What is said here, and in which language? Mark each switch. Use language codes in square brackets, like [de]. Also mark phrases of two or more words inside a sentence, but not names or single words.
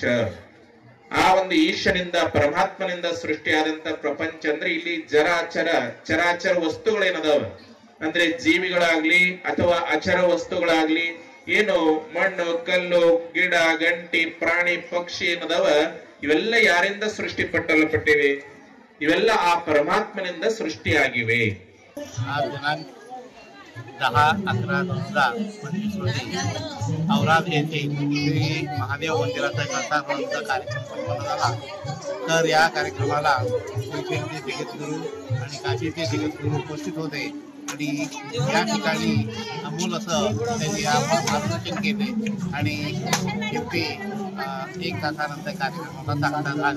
[kn] ಆ ಒಂದು ಈಶನಿಂದ ಪರಮಾತ್ಮನಿಂದ ಸೃಷ್ಟಿಯಾದಂತ ಪ್ರಪಂಚ ಅಂದ್ರೆ ಇಲ್ಲಿ ಚರಾಚರ ವಸ್ತುಗಳೇನದಾವ ಅಂದ್ರೆ ಜೀವಿಗಳಾಗ್ಲಿ ಅಥವಾ ಅಚರ ವಸ್ತುಗಳಾಗ್ಲಿ, ಏನು ಮಣ್ಣು, ಕಲ್ಲು, ಗಿಡ, ಗಂಟಿ, ಪ್ರಾಣಿ, ಪಕ್ಷಿ ಏನದಾವ ಇವೆಲ್ಲ ಯಾರಿಂದ ಸೃಷ್ಟಿಪಟ್ಟಲ್ಪಟ್ಟಿವೆ? ಇವೆಲ್ಲ ಆ ಪರಮಾತ್ಮನಿಂದ ಸೃಷ್ಟಿಯಾಗಿವೆ। [mr] आज दिनांक 10/11/2025 रोजी औराद येथे श्री महादेव मंदिराचा कळसारोहणाचा कार्यक्रम संपन्न झाला। तर या कार्यक्रमाला श्रीशैलचे जगद्गुरू आणि काशीचे जगद्गुरू उपस्थित होते आणि या ठिकाणी अमोल असं त्यांनी मार्गदर्शन केले आणि शेवटी 1 तासानंतर कार्यक्रमाला सांगण्यात आले।